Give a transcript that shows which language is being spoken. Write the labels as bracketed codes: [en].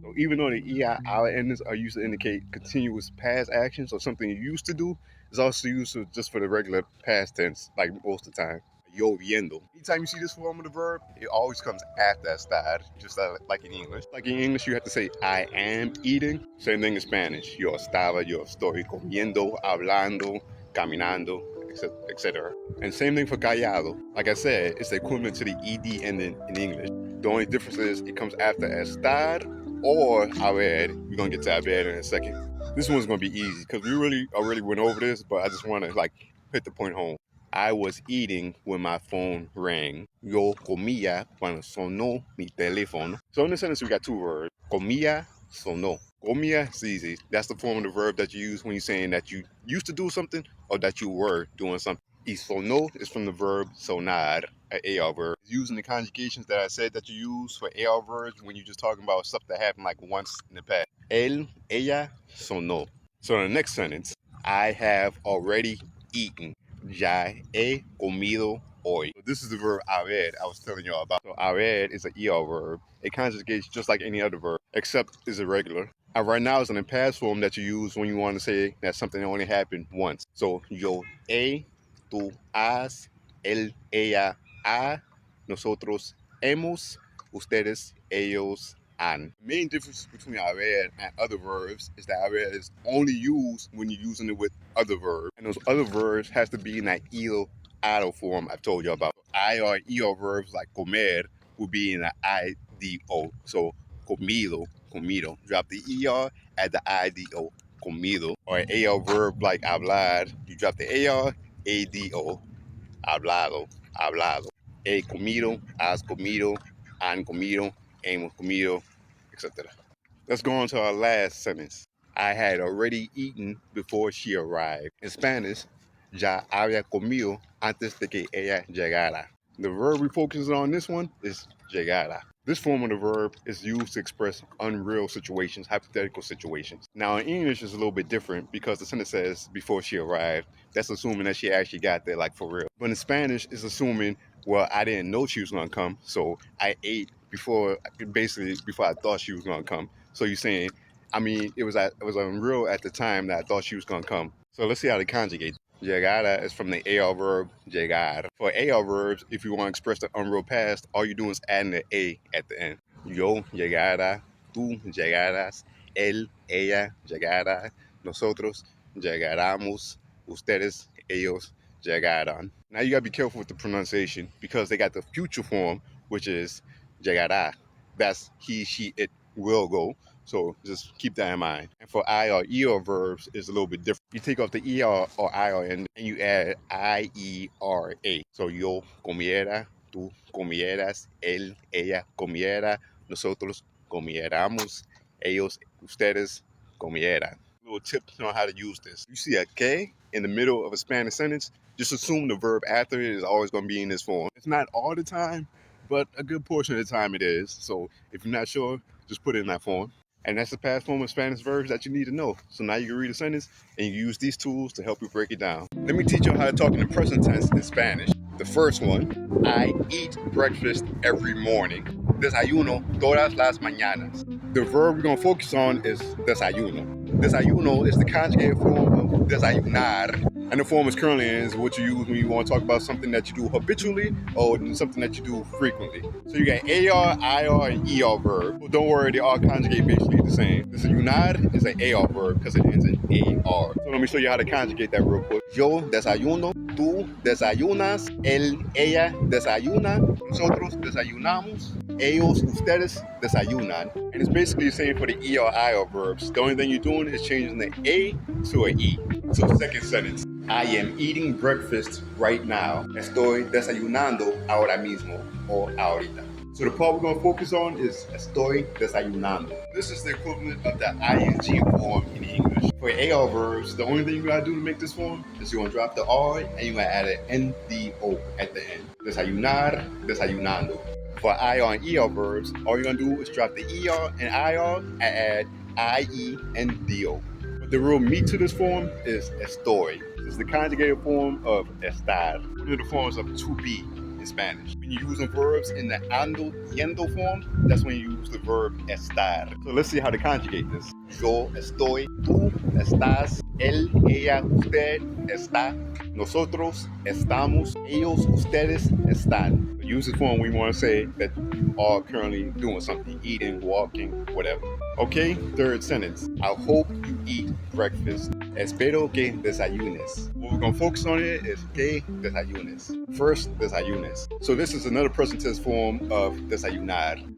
[en] So even though the EI, our endings are used to indicate continuous past actions or something you used to do, it's also used just for the regular past tense, like most of the time. Lloviendo. Anytime you see this form of the verb, it always comes after estar, just like in English. Like in English, you have to say, I am eating. Same thing in Spanish. [es] Yo estaba, yo estoy comiendo, hablando, caminando, etc. [en] And same thing for callado. Like I said, it's the equivalent to the ED ending in English. The only difference is it comes after estar or haber. We're going to get to haber in a second. This one's going to be easy because we already went over this, but I just want to hit the point home. I was eating when my phone rang. [es] Yo comía cuando sonó mi teléfono. [en] So in this sentence, we got 2 words. Comía, sonó. Comía is easy. That's the form of the verb that you use when you're saying that you used to do something or that you were doing something. [es] Y sonó [en] is from the verb sonar, an AR verb. Using the conjugations that I said that you use for AR verbs when you're just talking about stuff that happened like once in the past. [es] Él, ella, sonó. [en] So in the next sentence, I have already eaten. [es] Ya he comido hoy. [en] So this is the verb haber I was telling y'all about. So haber is an ER verb. It conjugates just like any other verb, except it's irregular. And right now it's in the past form that you use when you want to say that something only happened once. [es] So yo he, tú has, él, ella ha, nosotros hemos, ustedes, ellos an. [en] The main difference between haber and other verbs is that haber is only used when you're using it with other verbs. And those other verbs has to be in that ilo form I've told you about. I or ER verbs like comer will be in the IDO. So comido, comido. Drop the ER, add the IDO, comido. Or an AL verb like hablar, you drop the AR, ADO, hablado, hablado. [es] He comido, has comido, han comido, hemos comido, etc. [en] Let's go on to our last sentence. I had already eaten before she arrived. In Spanish, [es] ya había comido antes de que ella llegara. [en] The verb we focus on this one is llegara. This form of the verb is used to express unreal situations, hypothetical situations. Now in English it's a little bit different because the sentence says before she arrived. That's assuming that she actually got there like for real. But in Spanish it's assuming, well, I didn't know she was gonna come, so I ate before I thought she was gonna come. So you're saying, it was unreal at the time that I thought she was gonna come. So let's see how to conjugate. Llegada is from the AR verb llegar. For AR verbs, if you want to express the unreal past, all you're doing is adding the A at the end. [es] Yo llegara, tú llegaras, él, ella llegara, nosotros llegáramos, ustedes, ellos llegaran. [en] Now you gotta be careful with the pronunciation because they got the future form, which is llegará. That's he, she, it will go. So just keep that in mind. And for I or ER verbs, it's a little bit different. You take off the ER or IR and you add IERA. [es] So yo comiera, tú comieras, él, ella comiera, nosotros comiéramos, ellos, ustedes comieran. [en] Little tips on how to use this. You see a que in the middle of a Spanish sentence, just assume the verb after it is always going to be in this form. It's not all the time, but a good portion of the time it is. So if you're not sure, just put it in that form. And that's the past form of Spanish verbs that you need to know. So now you can read a sentence and you use these tools to help you break it down. Let me teach you how to talk in the present tense in Spanish. The first one, I eat breakfast every morning. [es] Desayuno todas las mañanas. [en] The verb we're going to focus on is desayuno. Desayuno is the conjugated form of desayunar. And the form is currently is what you use when you want to talk about something that you do habitually or something that you do frequently. So you got AR, IR, and ER verb. Well, don't worry, they all conjugate basically the same. Desayunar is an AR verb because it ends in AR. So let me show you how to conjugate that real quick. Yo desayuno, tú desayunas, él, ella desayuna, nosotros desayunamos, ellos, ustedes desayunan. And it's basically the same for the ER, IR verbs. The only thing you're doing is changing the A to an E. So second sentence. I am eating breakfast right now. [es] Estoy desayunando ahora mismo or ahorita. [en] So the part we're going to focus on is estoy desayunando. This is the equivalent of the ing form in English. For AR verbs, the only thing you got to do to make this form is you're going to drop the R and you're going to add an NDO at the end. [es] Desayunar, desayunando. [en] For IR and ER verbs, all you're going to do is drop the ER and IR and add IE and DO. But the real meat to this form is estoy. It's the conjugated form of estar, one of the forms of to be in Spanish. When you're using verbs in the ando, yendo form, that's when you use the verb estar. So let's see how to conjugate this. [es] Yo estoy, tú estás, él, ella, usted está, nosotros estamos, ellos, ustedes están. [en] Use this form when you want to say that you are currently doing something, eating, walking, whatever. Okay, third sentence. I hope you eat breakfast. [es] Espero que desayunes. [en] What we're going to focus on here is que desayunes. First, desayunes. So this is another present tense form of desayunar.